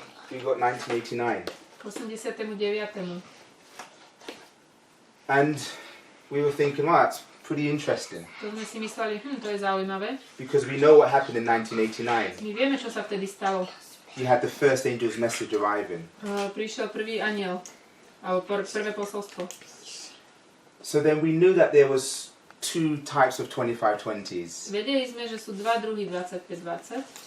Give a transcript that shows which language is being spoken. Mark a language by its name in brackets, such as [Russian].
[English] We got 1989. 89. And we were thinking, well, that's pretty interesting. [Slovak] To sme si mysleli, to je zaujímavé. [English] Because we know what happened in 1989. [Slovak] My vieme, čo sa vtedy stalo. [English] You had the first angel's message arriving. [Slovak] Prišiel prvý anjel, alebo prvé posolstvo. [English] So then we knew that there was two types of 25-20s. [Slovak] Vedeli sme, že sú dva druhy 25-20.